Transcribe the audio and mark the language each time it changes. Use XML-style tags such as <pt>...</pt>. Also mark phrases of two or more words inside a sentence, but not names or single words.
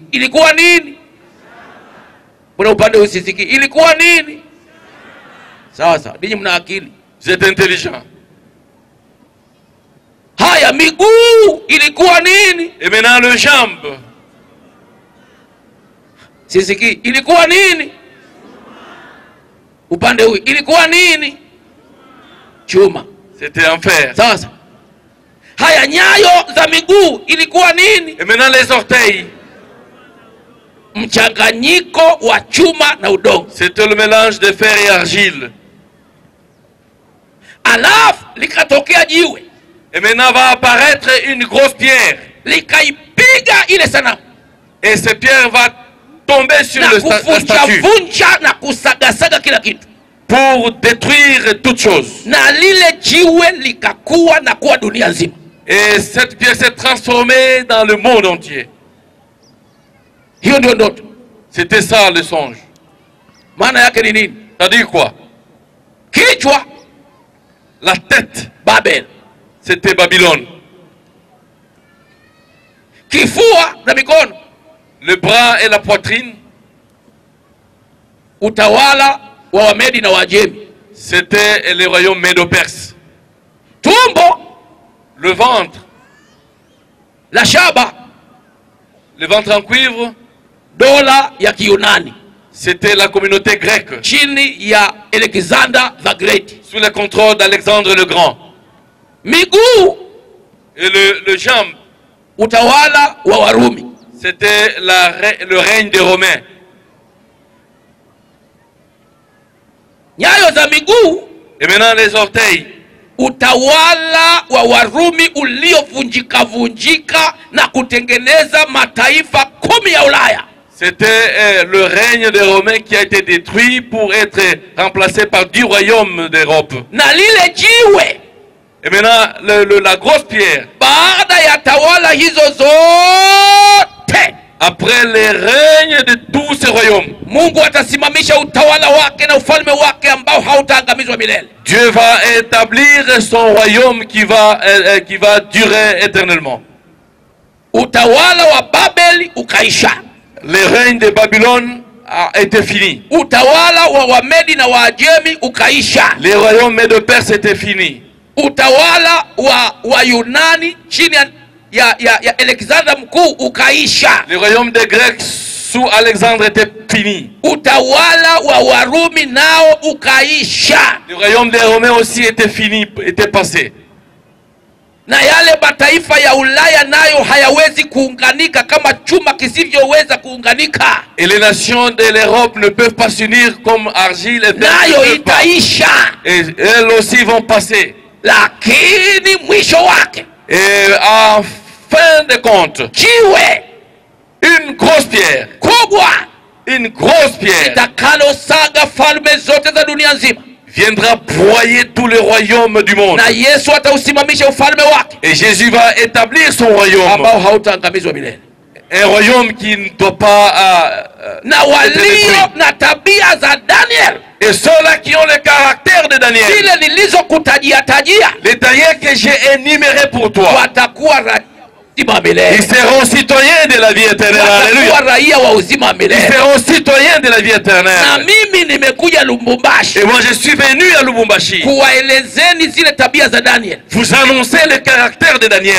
<sw>Ilikuwa nini? Mbona upande usisiki? Ilikuwa nini? Sawa sawa, ninyi mna akili.</sw> <fr>vous êtes intelligent.</fr> <sw>Haya, miguu ilikuwa nini?</sw> <fr>Et maintenant le jambe.</fr> <sw>Sisiki, ilikuwa nini? Upande huu ilikuwa nini? Chuma.</sw> <fr>C'était en fer.</fr> <sw>Sasa haya, nyayo za miguu ilikuwa nini?</sw> <fr>Et maintenant les orteils.</fr> <sw>Mchanganyiko wa chuma na udongo.</sw> <fr>C'était le mélange de fer et argile.</fr> <sw>Alafu likatokea jiwe</sw> <fr>Et maintenant va apparaître une grosse pierre.</fr> <sw>likaipiga ile sanamu.</sw> <fr>Et cette pierre va tomber sur la statue pour détruire toutes choses. Et cette pierre s'est transformée dans le monde entier. C'était ça le songe. C'est-à-dire quoi? La tête, Babel, c'était Babylone. Le bras et la poitrine,</fr> <sw>utawala wa Wamedi na Wajemi,</sw> <fr>c'était le royaume médo-perse. Tumbo, le ventre, la shaba, le ventre en cuivre,</fr> <sw>dola ya Kiyunani,</sw> <fr>c'était la communauté grecque,</fr> <sw>chini ya Alexander the Great,</sw> <fr>sous le contrôle d'Alexandre le Grand. Miguu, et le jambe,</fr> <sw>utawala wa Warumi,</sw> <fr>c'était le règne des Romains.</fr> <sw>Nyayo za miguu,</sw> <fr>et maintenant les orteils,</fr> <sw>utawala wa Warumi uliovunjika vunjika na kutengeneza mataifa 10 ya Ulaya.</sw> <fr>C'était le règne des Romains qui a été détruit pour être remplacé par 10 royaumes d'Europe.</fr> <sw>Na lile jiwe,</sw> <fr>et maintenant la grosse pierre,</fr> <sw>baada ya tawala hizo zote,</sw> <fr>après les règnes de tous ces royaumes,</fr> <sw>Mungu atasimamisha utawala wake na ufalme wake ambao hautaangamizwa milele.</sw> <fr>Dieu va établir son royaume qui va durer éternellement.</fr> <sw>Utawala wa Babeli ukaisha.</sw> <fr>Le règne de Babylone a été fini.</fr> <sw>Utawala wa Wamedi na Waajemi ukaisha.</sw> <fr>Le royaume Médo-Perse était fini.</fr> <sw>Utawala wa Yunani chini ya Alexander mkuu ukaisha.</sw> <fr>Le royaume des Grecs sous Alexandre était fini.</fr> <sw>Utawala wa Warumi nao ukaisha.</sw> <fr>Le royaume des Romains aussi était fini, était passé.</fr> <sw>Na yale mataifa ya Ulaya nayo hayawezi kuunganika kama chuma kisivyoweza kuunganika.</sw> <fr>Et les nations de l'Europe ne peuvent pas s'unir comme argile et</fr> <sw>nayo itaisha.</sw> <fr>Et elles aussi vont passer.</fr> <sw>Lakini mwisho wake,</sw> <fr>et en fin de compte, jiwe, une grosse pierre, kubwa, une grosse pierre,</fr> <sw>itakalosaga falme zote za dunia nzima,</sw> <fr>viendra broyer tout le royaume du monde.</fr> <sw>Na Yesu atausimamisha ufalme wake.</sw> <fr>Et Jésus va établir son royaume,</fr> <sw>ambao hautaangamizwa milele.</sw> <fr>Un royaume qui ne doit pas</fr> <sw>na walio na tabia za Daniel,</sw> <fr>et ceux-là qui ont le caractère de Daniel, les taillés que j'ai énumérés pour toi, ils seront citoyens de la vie éternelle. Alléluia. Ils seront citoyens de la vie éternelle. Et moi je suis venu à Lubumbashi vous annoncer le caractère de Daniel.</fr>